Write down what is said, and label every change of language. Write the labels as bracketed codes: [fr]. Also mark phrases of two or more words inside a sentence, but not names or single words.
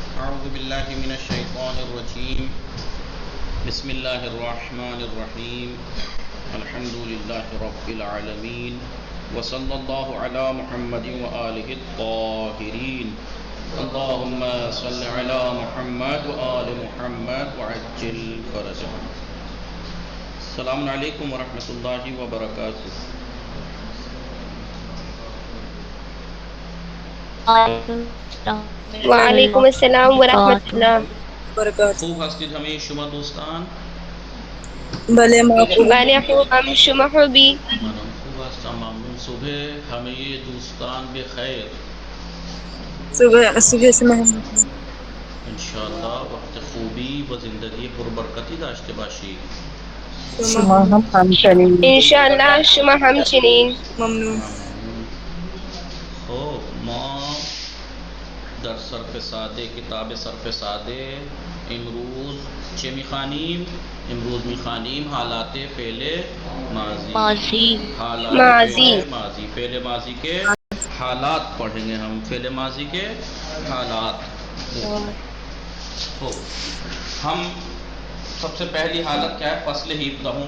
[ar] أعوذ بالله من الشيطان الرجيم بسم الله الرحمن الرحيم الحمد لله رب العالمين وصلى الله على محمد وآله الطاهرين اللهم صل على محمد وآل محمد وعجل فرجهم. السلام علیکم ورحمۃ اللہ وبرکاتہ. وعلیکم السلام ورحمۃ اللہ برکات. [fa] خوب هستید همه شما دوستان؟ بله ما خوب. بله خوبم، شما خوبی؟ منم خوب هستم، ممنون. صبح همه دوستان بخیر. صبح شما هم. انشاءالله وقت خوبی و زندگی پربرکتی داشته باشید. شما هم همچنین. انشاءالله شما همچنین. ممنون. خب ما در صرف ساده، کتاب صرف ساده امروز چه میخوانیم؟ امروز میخوانیم حالات فعل ماضی. حالات ماضی. فعل ماضی. [ur] فعل ماضی کے حالات پڑھیں گے ہم. فعل ماضی کے حالات. تو ہم سب سے پہلی حالت کیا ہے؟ فصل ہی ابتداؤں.